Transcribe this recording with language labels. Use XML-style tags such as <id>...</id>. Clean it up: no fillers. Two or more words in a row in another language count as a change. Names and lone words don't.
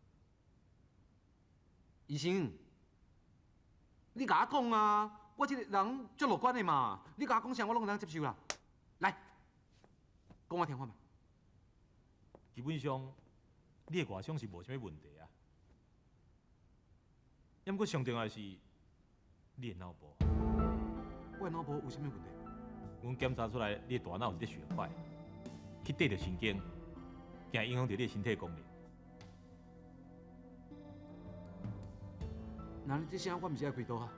<nan>医生，你甲我讲啊，我这个人足乐观的嘛，你甲我讲啥，我拢能接受啦。来，讲我听看嘛。基本上，你的外伤是无啥物问题啊。要毋过上重要的是，你的脑部。我的脑部有啥物问题？阮检查出来，你的大脑有一个血块，去对着神经，惊影响到你的身体功能。那你这声我毋是爱开刀啊？</nan>